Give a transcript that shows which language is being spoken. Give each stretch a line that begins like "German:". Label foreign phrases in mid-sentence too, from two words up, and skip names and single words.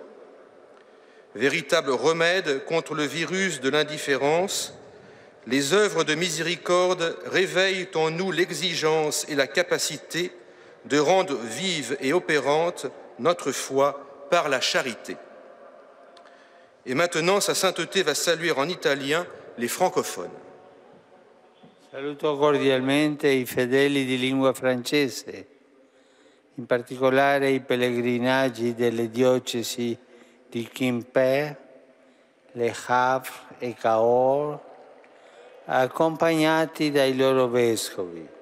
French: Véritable remède contre le virus de l'indifférence, les œuvres de miséricorde réveillent en nous l'exigence et la capacité de rendre vive et opérante notre foi par la charité. Et maintenant, sa sainteté va saluer en italien les francophones.
Italian: Saluto cordialmente i fedeli di lingua francese, in particolare i pellegrinaggi delle diocesi di Quimper, Le Havre e Cahors, accompagnati dai loro vescovi.